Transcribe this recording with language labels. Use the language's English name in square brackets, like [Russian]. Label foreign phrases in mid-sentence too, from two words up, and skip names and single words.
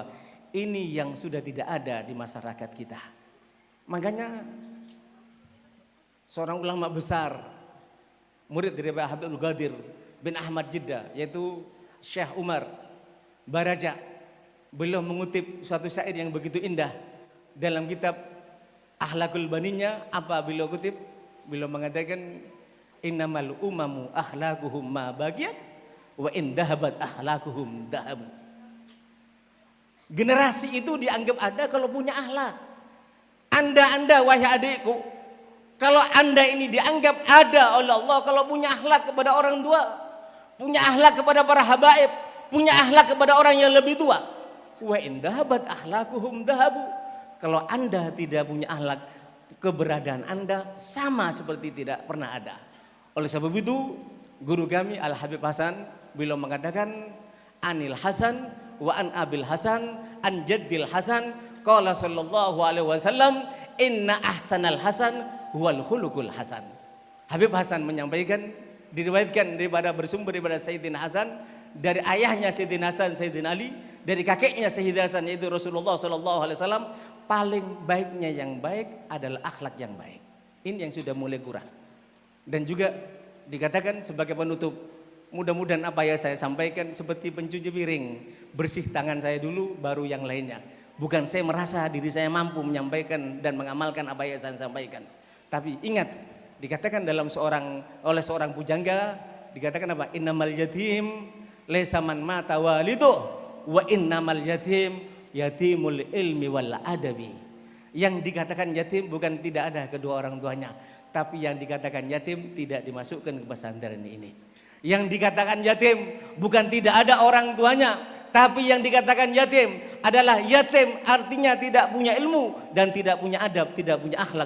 [Indonesian] Ini yang sudah tidak ada di masyarakat kita. Makanya seorang ulama besar, murid dari Habibul Ghadir bin Ahmad Jeddah, yaitu Syekh Umar Baraja, beliau mengutip suatu syair yang begitu indah dalam kitab Akhlakul Baninya. Apa beliau kutip? Beliau mengatakan, [Arabic] إنما الأمم أخلاقهم ما بقيت وإن ذهبت أخلاقهم ذهبوا. [Indonesian] Generasi itu dianggap ada kalau punya akhlak. Anda wahai adikku, kalau Anda ini dianggap ada oleh Allah kalau punya akhlak kepada orang tua, punya akhlak kepada para habaib, punya akhlak kepada orang yang lebih tua. [Arabic] وإن ذهبت أخلاقهم ذهبوا. [Indonesian] Kalau Anda tidak punya akhlak, keberadaan Anda sama seperti tidak pernah ada. Oleh sebab itu, guru kami Al Habib Hasan beliau mengatakan, [Arabic] عن الحسن وعن أبي الحسن عن جد الحسن قال صلى الله عليه وسلم إن أحسن الحسن هو الخلق الحسن. [Indonesian] Habib Hasan menyampaikan, diriwayatkan daripada bersumber daripada Sayyidina Hasan, dari ayahnya Sayyidina Hasan Sayyidina Ali, dari kakeknya Sayyidina Hasan yaitu Rasulullah [Arabic] صلى الله عليه وسلم, [Indonesian] paling baiknya yang baik adalah akhlak yang baik. Ini yang sudah mulai kurang. Dan juga dikatakan sebagai penutup, mudah-mudahan apa yang saya sampaikan seperti pencuci piring, bersih tangan saya dulu baru yang lainnya. Bukan saya merasa diri saya mampu menyampaikan dan mengamalkan apa yang saya sampaikan. Tapi ingat, dikatakan oleh seorang pujangga, dikatakan apa? [Arabic] إنما اليتيم ليس من مات والده وإنما اليتيم يتيم العلم والأدب. [Indonesian] Yang dikatakan yatim bukan tidak ada kedua orang tuanya, tapi yang dikatakan yatim tidak dimasukkan ke pesantren ini. Yang dikatakan yatim bukan tidak ada orang tuanya, tapi yang dikatakan yatim adalah yatim, artinya tidak punya ilmu dan tidak punya adab, tidak punya akhlak.